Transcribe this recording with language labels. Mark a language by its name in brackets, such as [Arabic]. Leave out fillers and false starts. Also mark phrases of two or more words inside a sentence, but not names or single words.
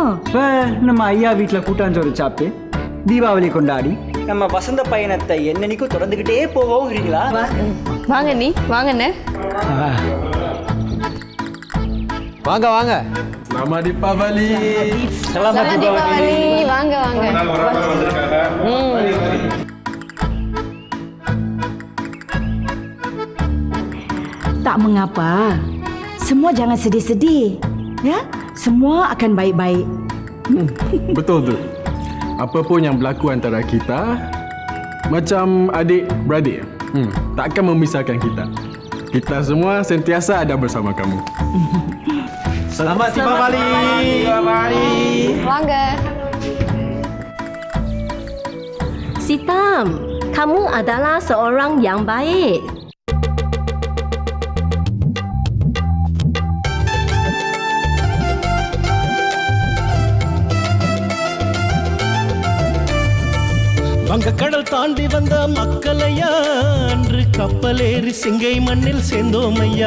[Tamil] இப்போ நம்ம ஐயா வீட்டில் கூட்டாஞ்சோறு சாப்பிட்டு தீபாவளி கொண்டாடி நம்ம வசந்த பயணத்தை என்னன்னைக்கும் தொடர்ந்துக்கிட்டே போவோங்கிறீங்களா? வாங்க நீ வாங்கண்ணே. வாங்க வாங்க. [Malay] Selamat Deepavali. Selamat Deepavali. [Tamil] வாங்க வாங்க. [Malay] Tak mengapa. Semua jangan sedih-sedih. Ya, semua akan baik-baik. Betul tu. Apa pun yang berlaku antara kita, macam adik-beradik, takkan memisahkan kita. Kita semua sentiasa ada bersama kamu. Selamat Deepavali. [Tamil] வாங்க. [Malay] Sitam, kamu adalah seorang yang baik. [Tamil] வங்கக்கடல் தாண்டி வந்த மக்களையா அன்று கப்பலேறி சிங்கை மண்ணில் சேர்ந்தோமையா.